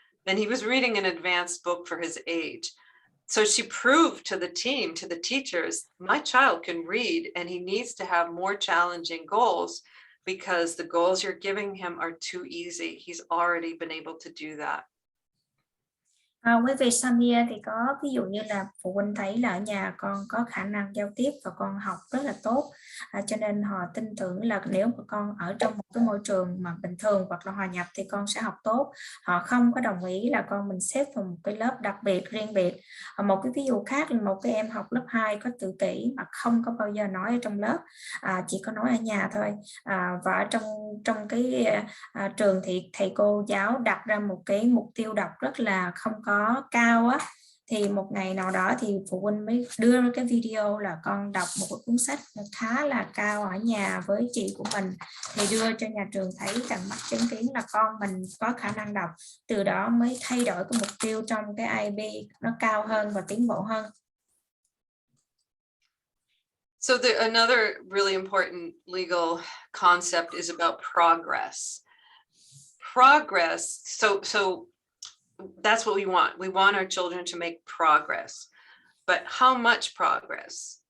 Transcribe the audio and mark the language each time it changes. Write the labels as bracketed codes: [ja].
[en] And he was reading an advanced book for his age. So she proved to the team, to the teachers, my child can read and he needs to have more challenging goals because the goals you're giving him are too easy. He's already been able to do that. [vi] Với về Samia thì có ví dụ như là phụ huynh thấy là ở nhà con có khả năng giao tiếp và con học rất là tốt, cho nên họ tin tưởng là nếu mà con ở trong một cái môi trường mà bình thường hoặc là hòa nhập thì con sẽ học tốt. Họ không có đồng ý là con mình xếp vào một cái lớp đặc biệt riêng biệt. Một cái ví dụ khác là một cái em học lớp 2 có tự kỷ mà không có bao giờ nói ở trong lớp, chỉ có nói ở nhà thôi. Và trong cái trường thì thầy cô giáo đặt ra một cái mục tiêu đọc rất là không có cao á, thì một ngày nào đó thì phụ huynh mới đưa ra cái video là con đọc một cuốn sách khá là cao ở nhà với chị của mình, thì đưa cho nhà trường thấy tận mắt chứng kiến là con mình có khả năng đọc, từ đó mới thay đổi cái mục tiêu trong cái IEP nó cao hơn và tiến bộ hơn. [en] So another really important legal concept is about progress. Progress, so that's what we want. We want our children to make progress, but how much progress?